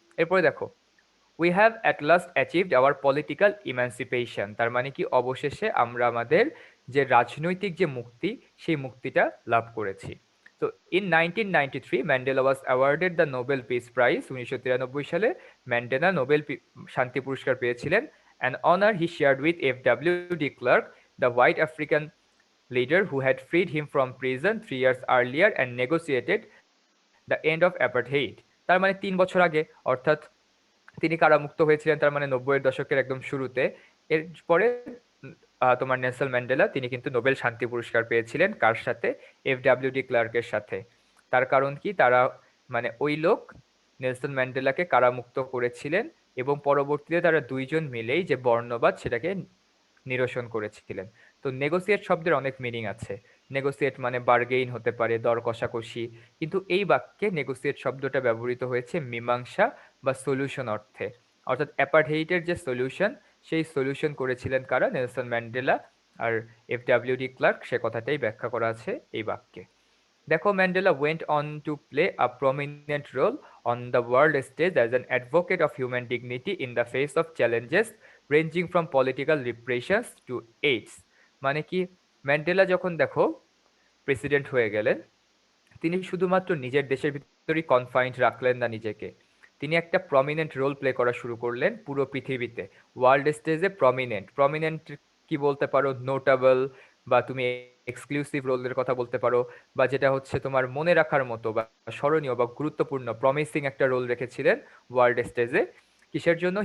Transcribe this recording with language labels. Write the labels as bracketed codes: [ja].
[bn] এরপরে দেখো, [en] we have at last achieved our political emancipation, [bn] তার মানে কি অবশেষে আমরা আমাদের যে রাজনৈতিক যে মুক্তি সেই মুক্তিটা লাভ করেছি। [en] তো in 1993 Mandela was awarded the Nobel Peace Prize, [bn] 1993 সালে ম্যান্ডেলা নোবেল শান্তি পুরস্কার পেয়েছিলেন। [en] An honour he shared with F W de. Klerk, the white African leader who had freed him from prison 3 years earlier and negotiated the end of apartheid। [bn] তার মানে 3 বছর আগে, অর্থাৎ তিনি কারামুক্ত হয়েছিলেন, তার মানে 90-এর দশকের একদম শুরুতে। এরপরে তোমার নেলসন ম্যান্ডেলা তিনি কিন্তু নোবেল শান্তি পুরস্কার পেয়েছিলেন কার সাথে? এফ.ডব্লিউ.ডি. ক্লার্কের সাথে। তার কারণ কি? তারা মানে ওই লোক নেলসন ম্যান্ডেলাকে কারামুক্ত করেছিলেন এবং পরবর্তীতে তারা দুইজন মিলেই যে বর্ণবাদ সেটাকে নিরসন করেছিলেন। তো নেগোসিয়েট শব্দের অনেক মিনিং আছে। নেগোসিয়েট মানে বার্গেইন হতে পারে, দর কষাকষি, কিন্তু এই বাক্যে নেগোসিয়েট শব্দটা ব্যবহৃত হয়েছে মীমাংসা বা সলিউশন অর্থে। অর্থাৎ অ্যাপারথেইডের যে সলিউশন সেই সলিউশন করেছিলেন কারা? Nelson Mandela. আর FW ক্লার্ক সে কথাটাই ব্যাখ্যা করা আছে এই বাক্যে। [en] দেখো, Mandela went on to play a prominent role on the world stage as an advocate of human dignity in the face of challenges ranging from political repressions to AIDS। [bn] মানে কি, Mandela যখন দেখো প্রেসিডেন্ট হয়ে গেলেন, তিনি শুধুমাত্র নিজের দেশের ভিতরেই কনফাইন্ড রাখলেন না নিজেকে, তিনি একটা প্রমিনেন্ট রোল প্লে করা শুরু করলেন পুরো পৃথিবীতে, ওয়ার্ল্ড স্টেজে প্রমিনেন্ট। প্রমিনেন্ট কি বলতে পারো? নোটেবল, বা তুমি এক্সক্লুসিভ রোলের কথা বলতে পারো, বা যেটা হচ্ছে তোমার মনে রাখার মতো বা স্মরণীয় বা গুরুত্বপূর্ণ প্রমিসিং একটা রোল রেখেছিলেন ওয়ার্ল্ড স্টেজে। কিসের জন্য?